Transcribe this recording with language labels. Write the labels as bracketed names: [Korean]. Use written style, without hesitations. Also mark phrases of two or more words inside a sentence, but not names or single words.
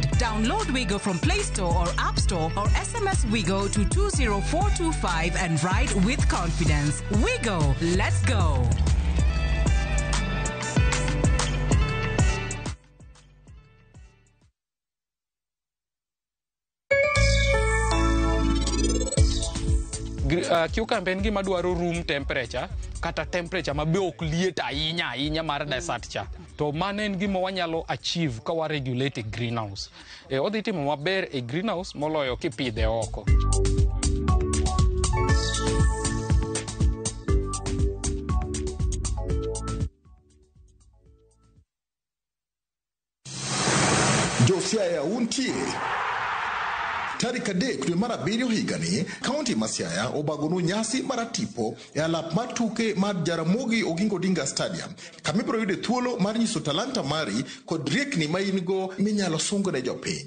[English] Download Wigo from Play Store or App Store or SMS Wigo to 20425 and ride with confidence. Wigo, let's go. [Luo (Kenya and Tanzania)] Cucumber en gima dwaro [English] room temperature [Luo (Kenya and Tanzania)] kata temperature mabe ok liet ahinya mar desert cha. To mano en gima wanyalo achieve ka wa regulate greenhouse. Odhi timo maber e greenhouse moloyo kipidhe oko. Josiaya untie tarik 3 dwe mar 7 higani, kaunti ma Siaya obagonu nyasi mar tipo e alap mar tuke mar Jaramogi Oginga Odinga Stadium, kamibro yude thuolo mar nyiso talanta mari kod riekni ma in go minyalo sungo ne jopiny.